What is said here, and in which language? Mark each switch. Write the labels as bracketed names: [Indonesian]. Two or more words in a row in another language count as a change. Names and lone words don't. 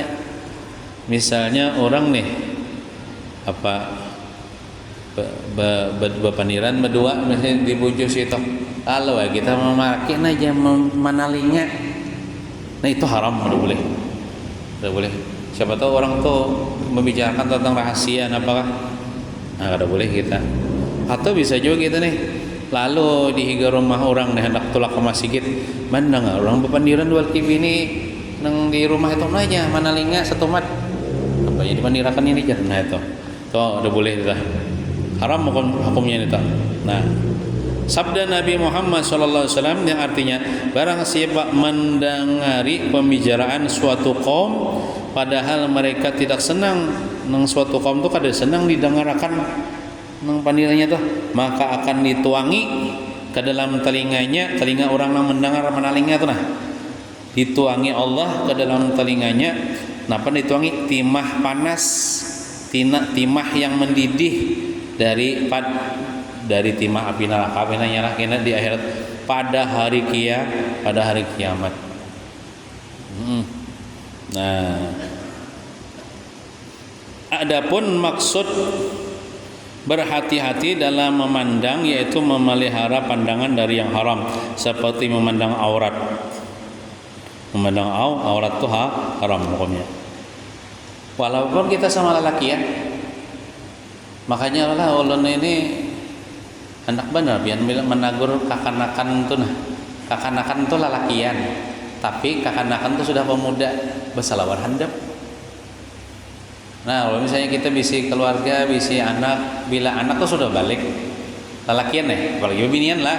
[Banjar] Misalnya orang nih berpandiran berdua misalnya di bujus itu, lalu kita memakai aja manalinga. [Indonesian] Nah itu haram, tidak boleh. Siapa tahu orang tuh membicarakan tentang rahasia apakah? [Banjar] Nah, tidak boleh kita. Atau bisa juga kita nih, lalu di higa rumah orang nih hendak tulak ke masjid, mana nggak orang berpandiran dua TV ini nang di rumah itu aja manalinga satu mat. Apa yang dipandirakan ini aja, nah itu, tuh tidak boleh kita. [Indonesian] Haram hukumnya itu. Nah, sabda Nabi Muhammad SAW yang artinya barang siapa mendengari pembicaraan suatu kaum padahal mereka tidak senang [Banjar] nang suatu kaum itu kada senang didengarkan nang pandirannya tuh, [Indonesian] maka akan dituangi ke dalam telinganya, telinga orang yang mendengar menalingnya tuh nah dituangi Allah ke dalam telinganya. Napa dituangi? Timah panas, timah yang mendidih dari timah api neraka nyala di akhirat pada hari kiamat. Nah, adapun maksud Berhati-hati dalam memandang, yaitu memelihara pandangan dari yang haram, seperti memandang aurat. Memandang aurat itu haram hukumnya. Walaupun kita sama lelaki ya. [Banjar] Makanya lah ulun ini anak benar biar menagur kakanakan itu nah. Kakanakan itu lelakian. Tapi kakanakan itu sudah pemuda bersalawar handap. Nah, kalau misalnya kita bisi keluarga, bisi anak, bila anak tuh sudah balik, lelakian ya, apalagi binian lah.